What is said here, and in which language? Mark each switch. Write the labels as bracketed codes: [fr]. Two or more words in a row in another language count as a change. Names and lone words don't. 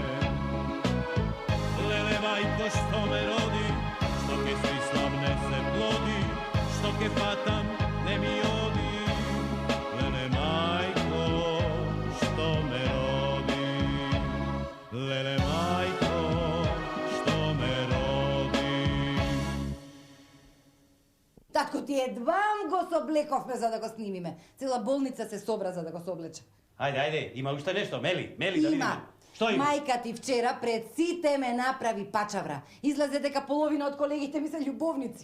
[mk] Lele majko što me rodi, što ke svi slavne se plodi, što ke fatam ne mi odi. Lele majko što me rodi, lele majko što me rodi. Татко ти едвам го соблековме за да го снимиме. Цела болница се собра за да го соблече. Ајде, има уште нешто, Мели, да видиме. Има. Што има? Мајка ти вчера пред сите ме направи пачавра. Излезе дека половина од колегите ми се љубовници.